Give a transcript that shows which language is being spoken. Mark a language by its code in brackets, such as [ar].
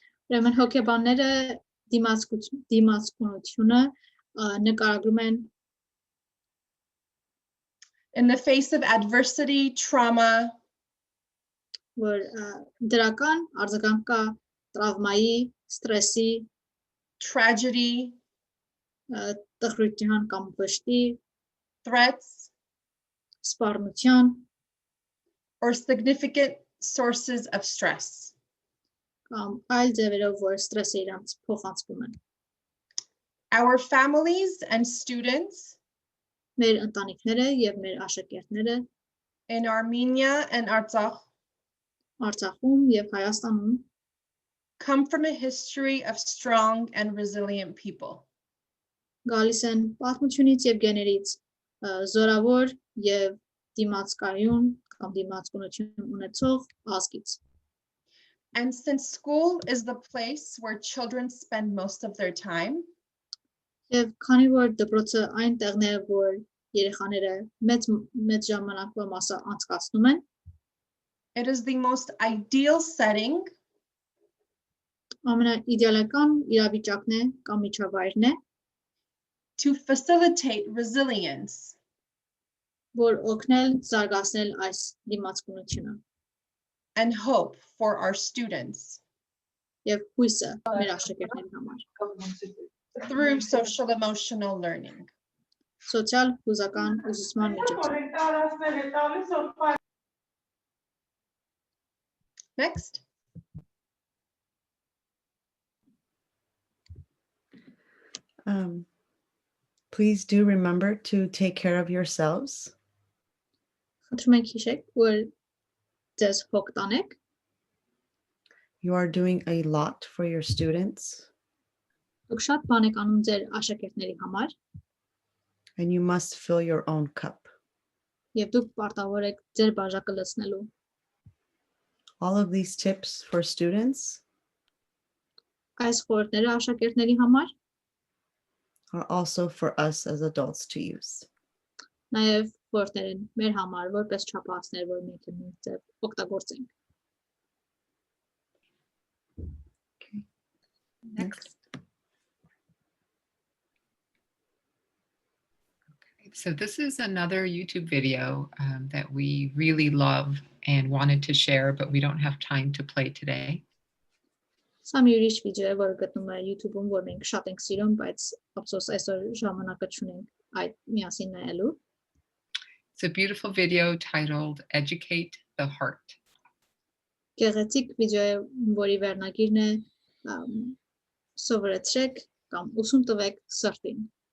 [hy] Ուրեմն հոգեբանները դիմացկունությունը նկարագրում են [en] In the face of adversity, trauma, [hy] որ դրական արձագանք կա տրավմայի, ստրեսի, [en] tragedy, [hy] տխրության կամ վշտի, [en] threats, [hy] սպառնության [en] or significant sources of stress. [hy] կամ այլ ձևերով, որ ստրեսը իրանց փոխանցվում են. [en] Our families and students [hy] Մեր ընտանիքները եւ մեր աշակերտները [en] in Armenia and Artsakh [hy] Արցախում եւ Հայաստանում [en] come from a history of strong and resilient people. [hy] գալիս են պատմությունից եւ գեներից զորավոր եւ դիմացկայուն կամ դիմացկունություն ունեցող ազգից։ [en] And since school is the place where children spend most of their time, [hy] Եվ քանի որ դպրոցը այն տեղն է, որ երեխաները մեծ ժամանակվա մասը անցկացնում են, [en] it is the most ideal setting [hy] ամենաիդեալական իրավիճակն է կամ միջավայրն է, [en] to facilitate resilience [hy] որ օգնել զարգացնել այս դիմացկունությունը [en] and hope for our students [hy] եւ հույսը մեր աշակերտների համար։ [en] through social emotional learning. [hy] Սոցիալ հուզական ուսուցման միջոցով։ [en] Next. Please do remember to take care of yourselves. [hy] Խնդրում ենք հիշեք, որ ձեզ հոգ տանեք, [en] You are doing a lot for your students, [hy] դուք շատ բան եք անում ձեր աշակերտների համար [en] and you must fill your own cup. [hy] եւ դուք պարտավոր եք ձեր բաժակը լցնելու։ [en] All of these tips for students [hy] Այս խորհուրդները աշակերտների համար, [en] are also for us as adults to use. [hy] նաև խորհուրդներ են մեր համար, որպես չափածներ, որ մենք նույնպես օգտագործենք։ [en] Okay. Next. Okay, so this is another YouTube video that we really love and wanted to share, but we don't have time to play today. [hy] Սա մի ուրիշ վիդեո է, որը գտնում է YouTube-ում, որ մենք շատ ենք սիրում, բայց ափսոս այսօր ժամանակը չունենք այդ միասին նայելու։ [en] It's a beautiful video titled Educate the Heart. [hy] Գեղեցիկ վիդեո է, որի վերնագիրն է սովորեցրեք կամ ուսում տվեք սրտին։